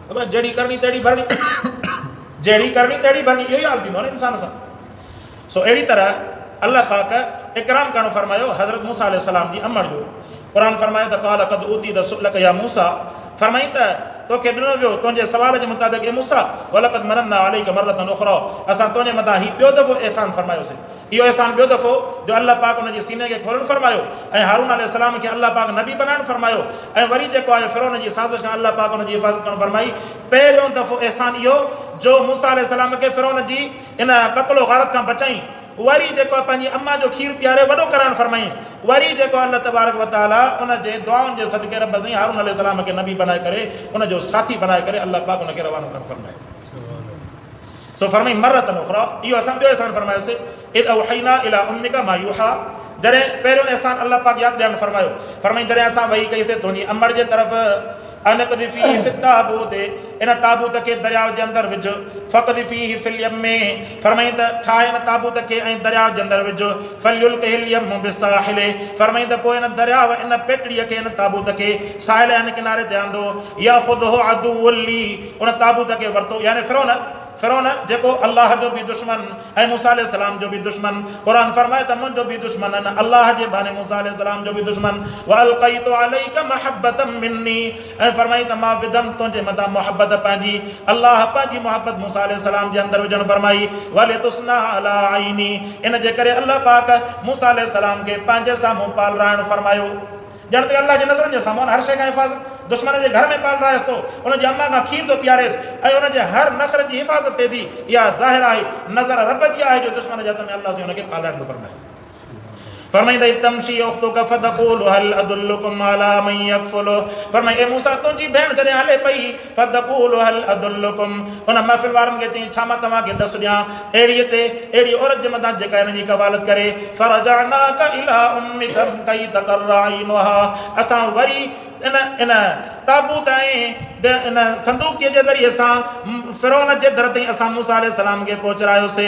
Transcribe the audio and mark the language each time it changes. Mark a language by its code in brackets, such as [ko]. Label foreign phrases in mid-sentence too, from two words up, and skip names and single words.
[sd] बाबा जहिड़ी करणी तहिड़ी भरणी, जहिड़ी करणी तहिड़ी भरणी, इहो ई हाल थींदो न इंसान सां। सो अहिड़ी तरह अल्लाह पाक इकराम करणु फरमायो हज़रत मूसा अलैहिस्सलाम जी अमड़ जो। क़ुर फरमायो त [ar] قال قد أوتيت سؤلك يا موسى, [sd] फरमाई त तोखे ॾिनो वियो तुंहिंजे सवाल जे मुताबिक़ ए मूसा [ar] ولقد مننا عليك مرة أخرى, [sd] असां तुंहिंजे मथां हीउ ॿियो दफ़ो अहसान फरमायोसीं। इहो अहसान ॿियो दफ़ो जो अल्लाह पाक हुनजे सीने खे खोलणु फरमायो ऐं हारून अलैहिस्सलाम खे अल्लाह पाक नबी बनाइणु फरमायो। ऐं वरी जेको आहे फ़िरौन जी साज़िश खां अल्लाह पाक हुनजी हिफ़ाज़त करणु फरमाई। पहिरियों दफ़ो अहसान इहो जो मूसा अलैहिस्सलाम खे फ़िरौन जी इन क़त्लो गारत खां बचाई। वरी जेको आहे पंहिंजी अम्मा जो खीरु पीआरे वॾो करणु फरमाईंसि। वरी जेको अल्लाह तबारक व तआला उन जे दुआउनि जे सदके रब साईं हारून अलैहिस्सलाम खे नबी बनाए करे उनजो साथी बनाए करे अल्लाह पाक उनखे रवानो करणु फरमाए। सो फरमाई [ar] مرة أخرى, [sd] इहो असां ॿियो अहसान फरमायोसीं। [ar] إذ أوحينا إلى أمك ما يوحى, [sd] जॾहिं पहिरियों अहसान अल्लाह पाक यादि ॾियणु फरमायो, फरमाई जॾहिं असां वही कईसीं तुंहिंजी अमड़ जे तरफ़ [ar] أن اقذفيه في التابوت, [sd] इन ताबूत के दरियाव जे अंदरि विझ। [ar] فاقذفيه في اليم, [sd] फरमाई त ठाहे इन ताबूत के ऐं दरियाव जे अंदरि विझ। [ar] فليلقه اليم بالساحل, [sd] फरमाई त पोइ इन दरियाव इन पेटड़ीअ खे इन ताबूत खे साहिल यानी किनारे ते आंदो। [ar] يأخذه عدو لي, [sd] उन ताबूत खे वरितो यानी फ़िरौन जेको अल्लाह जो बि दुश्मन ऐं मूसा अलैहिस्सलाम जो बि दुश्मन। क़ुरान फरमाए त मुंहिंजो बि दुश्मन न अल्लाह जे बाने मूसा अलैहिस्सलाम जो बि दुश्मन। [ar] وألقيت عليك محبة مني, [sd] ऐं फरमाई त मां विधमि तुंहिंजे मथां मोहब्बत पंहिंजी। अल्लाह पंहिंजी मोहब्बत मूसा अलैहिस्सलाम जे अंदरि विझणु फरमाई। [ar] ولتصنع على عيني, [sd] इन जे करे अल्लाह पाक मूसा अलैहिस्सलाम खे पंहिंजे साम्हूं पालराइणु फरमायो। ॼण ते अल्लाह जे नज़रनि जे साम्हूं हर शइ खां हिफ़ाज़त, दुश्मन जे घर में पाल रहियसि थो, उनजी अम्मा खां खीर थो पीआरेसि ऐं उनजे हर नख़र जी हिफ़ाज़त थिए थी। इहा ज़ाहिर आहे, नज़र रब जी आहे जो दुश्मन जे हथ में अल्लाह से उनखे पालण थो फरमाए। [ar] फरमाईंदा تمشي أختك فتقول هل أدلكم على من يكفله, [sd] फरमाई ए मूसा तुंहिंजी भेण जॾहिं हले पई [ar] فتقول هل أدلكم, [sd] उन महफ़िल वारनि खे चई छा मां तव्हांखे ॾस ॾियां अहिड़ी औरत जे मथां जेका हिन जी कवालत करे। [ar] فرجعناك إلى أمك كي تقر عينها, [sd] असां वरी इन ताबूत ऐं इन संदूक़ीअ जे ज़रिए सां फ़िरौन जे दर ताईं असां मूसा अलैहिस्सलाम खे पहुचायोसीं।